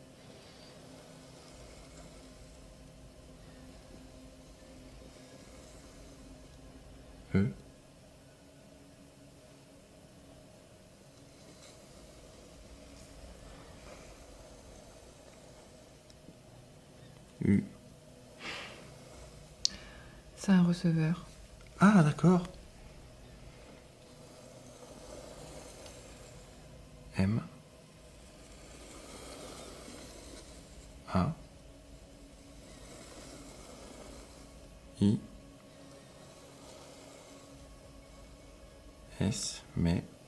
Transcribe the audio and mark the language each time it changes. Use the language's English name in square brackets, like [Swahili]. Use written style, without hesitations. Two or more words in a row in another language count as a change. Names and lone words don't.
[French] E. U. C'est un receveur. Ah, d'accord. M. A. I. S. Mais.